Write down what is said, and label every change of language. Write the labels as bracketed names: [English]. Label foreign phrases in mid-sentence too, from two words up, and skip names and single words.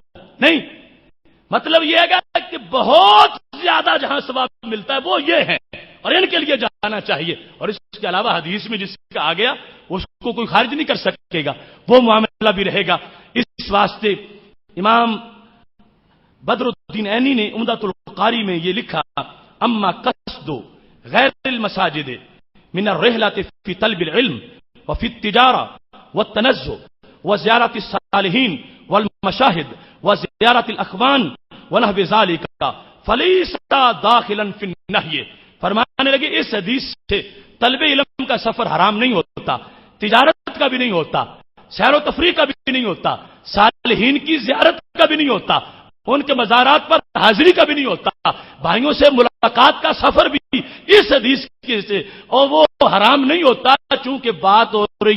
[Urdu] نہیں، مطلب یہ ہے کہ بہت زیادہ جہاں ثواب ملتا ہے وہ یہ ہے، اور ان کے لیے جانا چاہیے۔ اور اس کے علاوہ حدیث میں جس کا آ گیا اس کو کوئی خارج نہیں کر سکے گا، وہ معاملہ بھی رہے گا۔ اس واسطے امام بدر الدین عینی نے عمدۃ القاری میں یہ لکھا [Arabic] اما قصد غیر المساجد من الرحلة في طلب العلم وفي التجارة والتنزه وزيارة الصالحين والمشاهد وزيارة الأخوان ونحو ذلك فليس داخلا في النهي۔ [Urdu] فرمانے لگے اس حدیث سے طلب علم کا سفر حرام نہیں ہوتا، تجارت کا بھی نہیں ہوتا، سیر و تفریح کا بھی نہیں ہوتا، صالحین کی زیارت کا بھی نہیں ہوتا، ان کے مزارات پر حاضری کا بھی نہیں ہوتا، بھائیوں سے ملاقات کا سفر بھی اس حدیث کے سے، اور وہ حرام نہیں ہوتا چونکہ بات ہو رہی